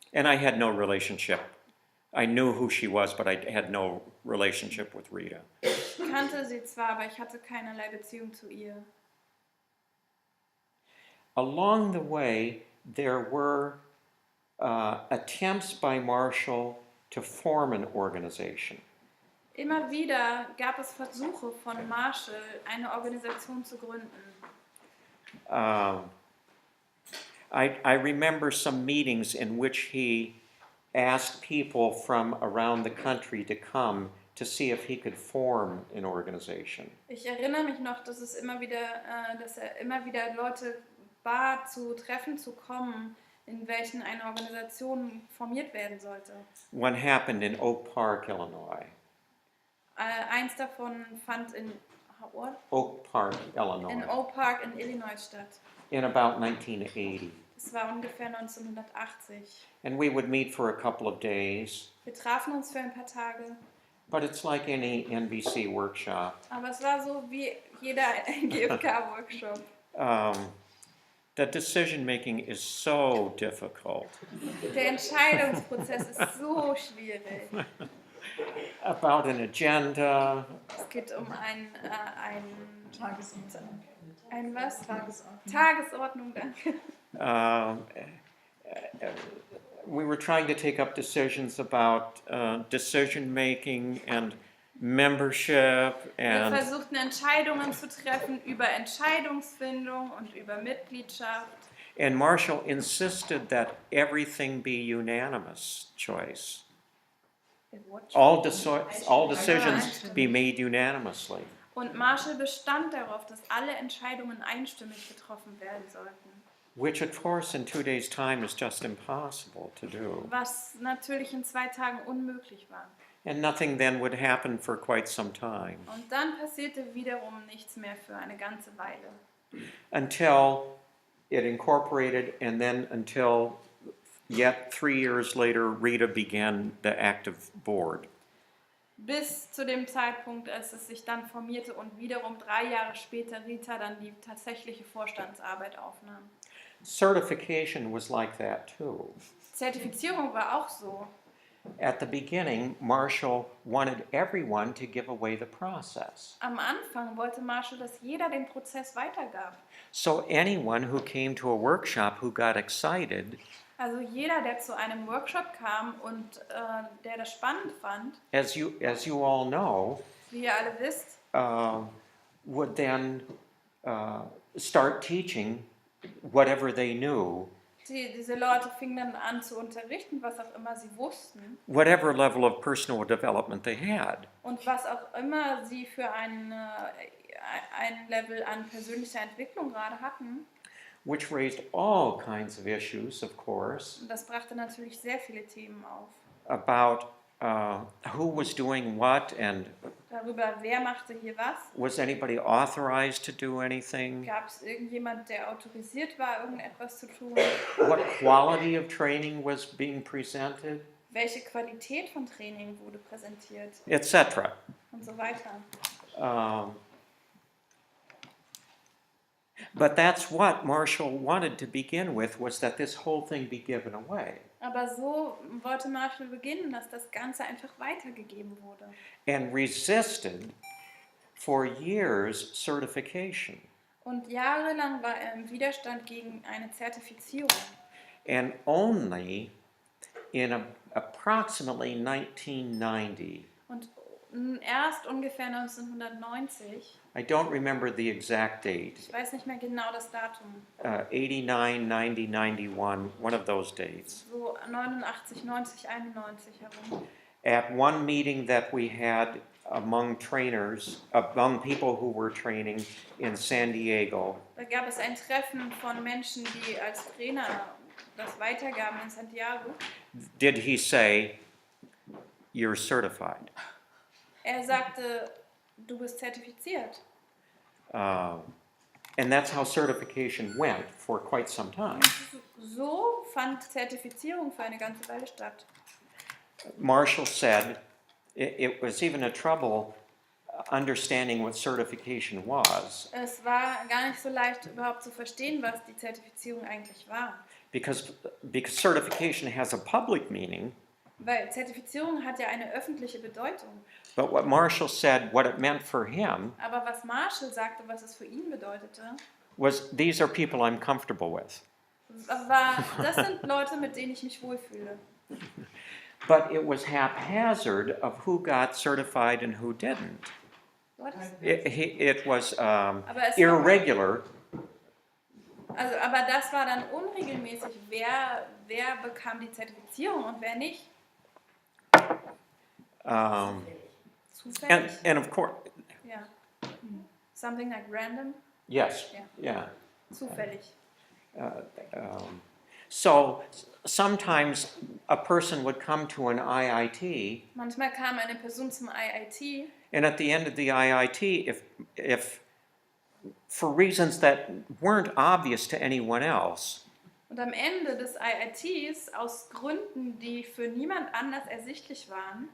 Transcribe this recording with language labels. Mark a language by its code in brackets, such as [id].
[en] And I had no relationship I knew who she was, but I had no relationship with Rita. [de] Ich kannte sie zwar, aber ich hatte keinerlei Beziehung zu ihr. [en] Along the way, there were attempts by Marshall to form an organization. [de] Immer wieder gab es Versuche von Marshall, eine Organisation zu gründen. [en] I remember some meetings in which he asked people from around the country to come to see if he could form an organization. [de] Ich erinnere mich noch, dass er immer wieder Leute bat, zu Treffen zu kommen, in welchen eine Organisation formiert werden sollte. [en] One happened in Oak Park, Illinois. [de] Eins davon fand in [en] Oak Park, Illinois. [de] in Oak Park in Illinois statt. [en] In about 1980. [de] Das war ungefähr 1980. [en] And we would meet for a couple of days. [de] Wir trafen uns für ein paar Tage, [en] But it's like any NBC workshop. [de] aber es war so wie jeder GFK-Workshop. [en] The decision making is so difficult. [de] Der Entscheidungsprozess ist so schwierig. [en] About an agenda, [de] Es geht um ein Tagesordnung. was? Tagesordnung. Tagesordnung, danke. [en] we were trying to take up decisions about decision making and membership [de] Wir [en] and [de] versuchten Entscheidungen zu treffen über Entscheidungsfindung und über Mitgliedschaft. [en] Marshall insisted that everything be unanimous choice. All decisions be made unanimously. [de] Und Marshall bestand darauf, dass alle Entscheidungen einstimmig getroffen werden sollten. [en] Which, of course, in 2 days' time is just impossible to do. [de] Was natürlich in 2 Tagen unmöglich war. [en] And nothing then would happen for quite some time. [de] Und dann passierte wiederum nichts mehr für eine ganze Weile. [en] Until it incorporated, and then until yet 3 years later, Rita began the active board. [de] Bis zu dem Zeitpunkt, als es sich dann formierte und wiederum 3 Jahre später Rita dann die tatsächliche Vorstandsarbeit aufnahm. [en] Certification was like that too. [de] Zertifizierung war auch so. [en] At the beginning, Marshall wanted everyone to give away the process. [de] Am Anfang wollte Marshall, dass jeder den Prozess weitergab. [en] So anyone who came to a workshop who got excited, [de] Also jeder, der zu einem Workshop kam und der das spannend fand, [en] as you all know, [de] wie ihr alle wisst, [en] would then start teaching whatever they knew, [de] diese Leute fingen dann an zu unterrichten, was auch immer sie wussten [en] whatever level of personal development they had. [de] und was auch immer sie für ein Level an persönlicher Entwicklung gerade hatten. [en] Which raised all kinds of issues, of course, [de] Und das brachte natürlich sehr viele Themen auf. [en] about who was doing what and [de] Darüber, wer machte hier was? [en] was anybody authorized to do anything? [de] Gab es irgendjemand, der autorisiert war, irgendetwas zu tun? [en] What quality of training was being presented? [de] Welche Qualität von Training wurde präsentiert? [en] Etc. [de] Und so weiter. [en] But that's what Marshall wanted to begin with, was that this whole thing be given away. [de] Aber so wollte Marshall beginnen, dass das Ganze einfach weitergegeben wurde. [en] And resisted for years certification. [de] Und jahrelang war er im Widerstand gegen eine Zertifizierung. [en] And only in approximately 1990, [de] Und erst ungefähr 1990, [en] I don't remember the exact date, [de] ich weiß nicht mehr genau das Datum, [en] 89, 90, 91, one of those dates. [de] so 89, 90, 91 herum. [en] At one meeting that we had among trainers, among people who were training in San Diego, [de] Da gab es ein Treffen von Menschen, die als Trainer das weitergaben in Santiago. [en] did he say, "You're certified"? [de] Er sagte, du bist zertifiziert. [en] And that's how certification went for quite some time. [de] So fand Zertifizierung für eine ganze Weile statt. [en] Marshall said it was even a trouble understanding what certification was, [de] Es war gar nicht so leicht überhaupt zu verstehen, was die Zertifizierung eigentlich war. [en] because certification has a public meaning, [de] Weil Zertifizierung hat ja eine öffentliche Bedeutung. [en] But what Marshall said, what it meant for him, [de] Aber was Marshall sagte, was es für ihn bedeutete, [en] was these are people I'm comfortable with. [de] war, das sind Leute, mit denen ich mich wohlfühle. [en] But it was haphazard of who got certified and who didn't. What? It was [de] Aber es war, [en] irregular. [de] aber das war dann unregelmäßig, wer bekam die Zertifizierung und wer nicht. Zufällig. [en] And of course, Ja. Something like random. yes, Yeah. yeah. [de] Zufällig. [en] So sometimes a person would come to an IIT, [de] Manchmal kam eine Person zum IIT [en] and at the end of the IIT, if for reasons that weren't obvious to anyone else, [de] und am Ende des IITs, aus Gründen, die für niemand anders ersichtlich waren,